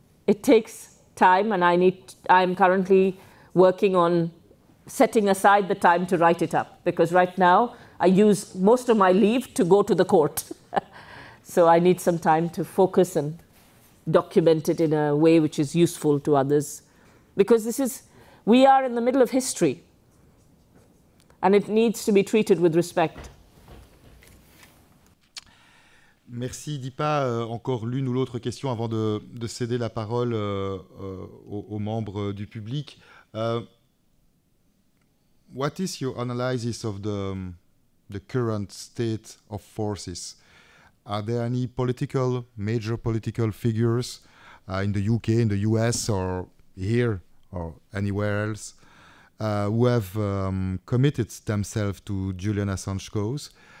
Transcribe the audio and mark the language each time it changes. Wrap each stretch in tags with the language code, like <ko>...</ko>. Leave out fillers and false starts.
<en>It takes time, and I'm currently working on setting aside the time to write it up, because right now I use most of my leave to go to the court. So I need some time to focus and document it in a way which is useful to others, because we are in the middle of history, and it needs to be treated with respect.</en> <fr>Merci Deepa. Encore l'une ou l'autre question avant de céder la parole aux membres du public.</fr> <en>What is your analysis of the current state of forces? Are there any major political figures in the UK, in the US, or here, or anywhere else, who have committed themselves to Julian Assange cause?</en>